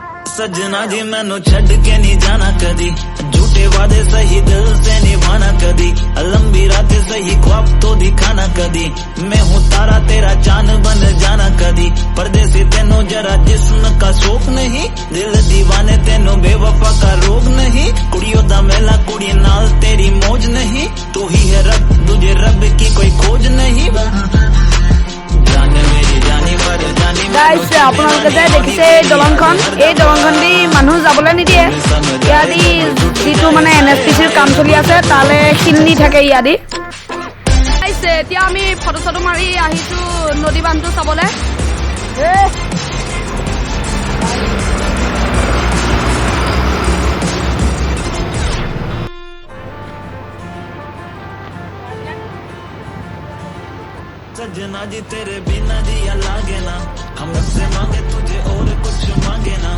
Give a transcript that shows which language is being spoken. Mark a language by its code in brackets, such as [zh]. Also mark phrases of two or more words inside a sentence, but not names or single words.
[hi] सजना जी [pa] मैनू छड़ के नहीं जाना कदी [hi] झूठे वादे सही दिल से निभाना कदी लंबी रातें सही ख्वाब तो दिखाना कदी मैं हूँ तारा तेरा चांद बन जाना कदी परदेसी तेनू जरा जिस्म का शौक नहीं दिल दीवाने तेनू बेवफा का रोग नहीं [pa] कुड़ियों दा मेला कुड़ी नाल [hi] तेरी मौज नहीं तू ही है रब तुझे रब की कोई खोज नहीं जान मेरी जानी पर जानी [as] গাইজ আপোনালোকে যে দেখিছে এই দলংখন দি মানুহ যাবলৈ নিদিয়ে ইয়াদি যিটো মানে NSPCৰ কাম চলি আছে তালে শিল নি থাকে ইয়াদি গাইজ এতিয়া আমি ফটো চটো মাৰি আহিছো নদী বান্ধটো চাবলৈ [hi] सजना जी तेरे बिना जिया लागे ना हम रब से मांगे तुझे और कुछ मांगे ना